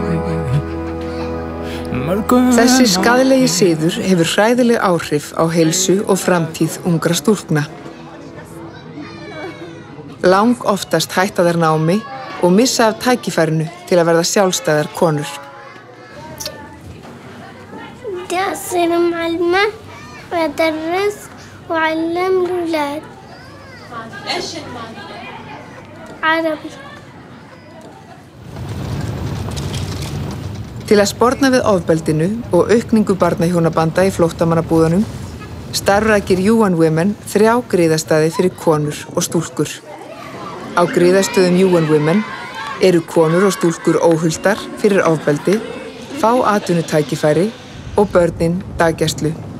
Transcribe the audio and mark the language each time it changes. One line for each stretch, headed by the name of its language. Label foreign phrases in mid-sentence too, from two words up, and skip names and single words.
Icelandic: Þessi skaðlegi siður hefur hræðileg áhrif á heilsu og framtíð ungra stúlkna. Lang oftast hætta þær námi og missa af tækifærinu til að verða sjálfstæðar konur.
Arabic: بدي أصير معلمة وأدرس وأعلم الأولاد. إيش المادة؟ عربي.
Icelandic: Til að sporna við ofbeldinu og aukningu barnahjónabanda í flóttamannabúðunum starfrækir UN Women 3 griðastaði fyrir konur og stúlkur. Á griðastöðum UN Women eru konur og stúlkur óhuldar fyrir ofbeldi, fá atvinnutækifæri og börnin daggæslu.